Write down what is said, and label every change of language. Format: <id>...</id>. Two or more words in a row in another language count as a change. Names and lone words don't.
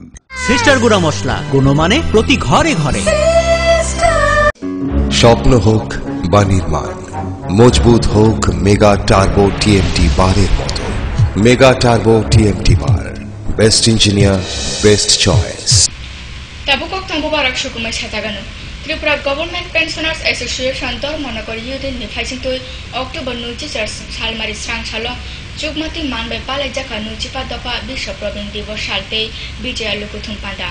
<bn>সিস্টার গুঁড়া মশলা, গুণমানে প্রতি ঘরে ঘরে। স্বপ্ন হোক বা নির্মাণ, মজবুত হোক মেগা টার্বো টিএমটি বারের মতো। মেগা টার্বো টিএমটি বার,</bn> <en>best engineer, best choice.</en> <trp>Tabukok Tambubarak Shukumai Chatagano. Tripura Government Pensioners Association Dormonagar Union Nepachintui October Nuchis Salmari Srangsalo Chukmati Manbai Palajaka Nuchipa Dopa Bishop Robin Divo Shalte Bijaya Lukuthum Panda.</trp>